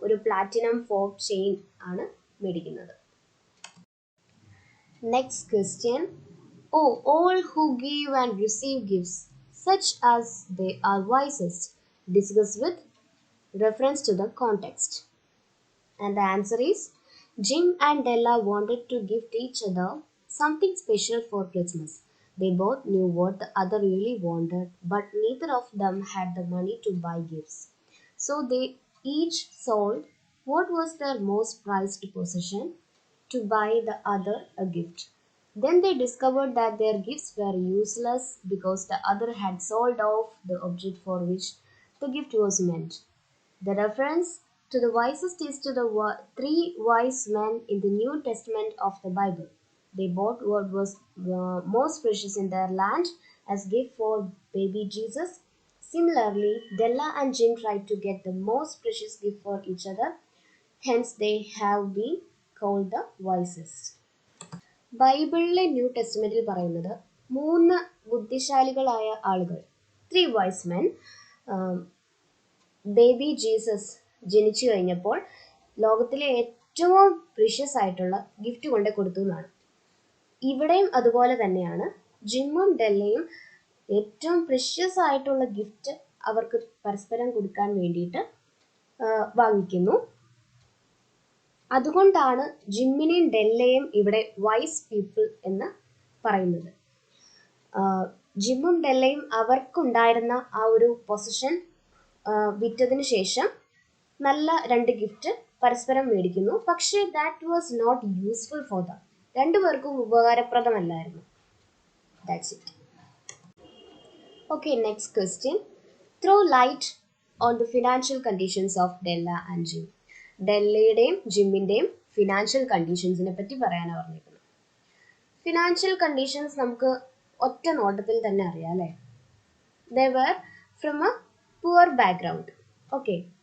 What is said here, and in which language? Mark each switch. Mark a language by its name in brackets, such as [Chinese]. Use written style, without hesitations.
[Malayalam] ഒരു platinum fob chain ആണ് മേടിക്കുന്നത്. [English] Next question. all who give and receive gifts such as they are wisest, discuss with reference to the context. And the answer is, Jim and Della wanted to gift each other something special for Christmas. They both knew what the other really wanted, but neither of them had the money to buy gifts. So they each sold what was their most prized possession to buy the other a gift. Then they discovered that their gifts were useless because the other had sold off the object for which the gift was meant. The reference to the wisest is to the three wise men in the New Testament of the Bible. They bought what was most precious in their land as gift for baby Jesus. Similarly, Della and Jim tried to get the most precious gift for each other. Hence, they have been called the wisest. [Malayalam] ബൈബിളിലെ new ടെസ്റ്റ്മെന്റിൽ പറയുന്നത് 3 ബുദ്ധിശാലികളായ ആളുകൾ, [English] 3 wise men, [Malayalam] baby Jesus ജനിച്ചു കഴിഞ്ഞപ്പോൾ ലോകത്തിലെ ഏറ്റവും precious ആയിട്ടുള്ള gift കൊണ്ട് കൊടുത്തു എന്നാണ്. ഇവിടെയും അതുപോലെ തന്നെയാണ്. ജിമ്മും ഡെല്ലയും ഏറ്റവും പ്രീഷ്യസ് ആയിട്ടുള്ള ഗിഫ്റ്റ് അവർക്ക് പരസ്പരം കൊടുക്കാൻ വേണ്ടിയിട്ട് വാങ്ങിക്കുന്നു. അതുകൊണ്ടാണ് ജിമ്മിനെയും ഡെല്ലയും ഇവിടെ വൈസ് പീപ്പിൾ എന്ന് പറയുന്നത്. ജിമ്മും ഡെല്ലയും അവർക്കുണ്ടായിരുന്ന ആ ഒരു പൊസിഷൻ വിറ്റതിന് ശേഷം നല്ല 2 ഗിഫ്റ്റ് പരസ്പരം മേടിക്കുന്നു. [English] പക്ഷേ that was not useful for them. [Malayalam] രണ്ടുപേർക്കും ഉപകാരപ്രദമല്ലായിരുന്നു. [English] That's it. Okay, next question. Throw light on the financial conditions of Della and Jim. [Malayalam] ഡെല്ലയുടെയും ജിമ്മിൻ്റെയും financial കണ്ടീഷൻസിനെ പറ്റി പറയാനാണ് പറഞ്ഞിരിക്കുന്നത്. ഫിനാൻഷ്യൽ കണ്ടീഷൻസ് നമുക്ക് ഒറ്റ നോട്ടത്തിൽ തന്നെ അറിയാം അല്ലേ. [English] They were from a poor background. Okay.